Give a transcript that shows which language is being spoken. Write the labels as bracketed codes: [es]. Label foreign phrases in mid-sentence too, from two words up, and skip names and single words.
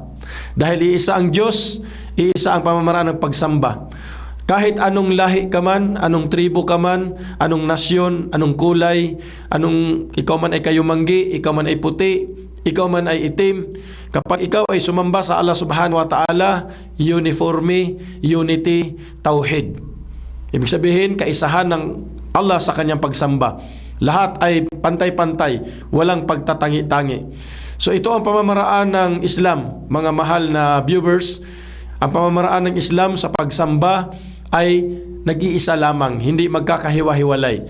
[tl] Dahil iisa ang Diyos, iisa ang pamamaraan ng pagsamba. Kahit anong lahi ka man, anong tribo ka man, anong nasyon, anong kulay, ikaw man ay kayumanggi, ikaw man ay puti, ikaw man ay itim, kapag ikaw ay sumamba sa Allah [ar] سبحانه وتعالى, [tl] uniforme, unity, tauhid. Ibig sabihin, kaisahan ng Allah sa kanyang pagsamba. Lahat ay pantay-pantay, walang pagtatangi-tangi. So ito ang pamamaraan ng Islam, mga mahal na viewers. Ang pamamaraan ng Islam sa pagsamba ay nag-iisa lamang, hindi magkakahiwa-hiwalay.